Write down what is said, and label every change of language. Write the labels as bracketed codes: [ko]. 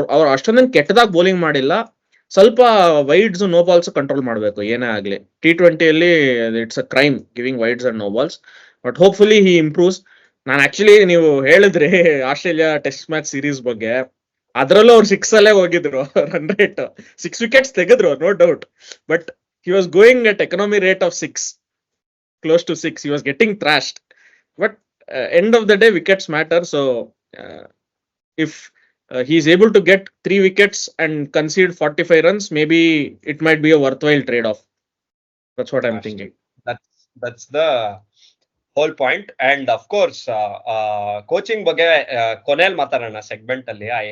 [kn] ಅವ್ರು ಅಷ್ಟೊಂದೇನು ಕೆಟ್ಟದಾಗ ಬೌಲಿಂಗ್ ಮಾಡಿಲ್ಲ, ಸ್ವಲ್ಪ ವೈಡ್ಸ್ ನೋ ಬಾಲ್ಸ್ ಕಂಟ್ರೋಲ್ ಮಾಡಬೇಕು ಏನೇ ಆಗ್ಲಿ. [en] T20 it's a crime giving wides and no balls, but hopefully he improves. [kn] ನಾನು ಆಕ್ಚುಲಿ ನೀವು ಹೇಳಿದ್ರಿ ಆಸ್ಟ್ರೇಲಿಯಾ ಟೆಸ್ಟ್ ಮ್ಯಾಚ್ ಸೀರೀಸ್ ಬಗ್ಗೆ, ಅದ್ರಲ್ಲೂ ಅವ್ರು 6 ಅಲ್ಲೇ ಹೋಗಿದ್ರು run rate. 6 wickets ತೆಗೆದ್ರು, [en] No doubt. But he was going at economy rate of 6, close to 6. He was getting thrashed, but end of the day wickets matter. So if he is able to get 3 wickets and concede 45 runs, maybe it might be a worthwhile trade off. That's what I'm thinking. That's the whole point. And of course [kn] coaching ಬಗ್ಗೆ ಕೊನೆಯಲ್ಲಿ ಮಾತಾಡೋಣ segment ಅಲ್ಲಿ.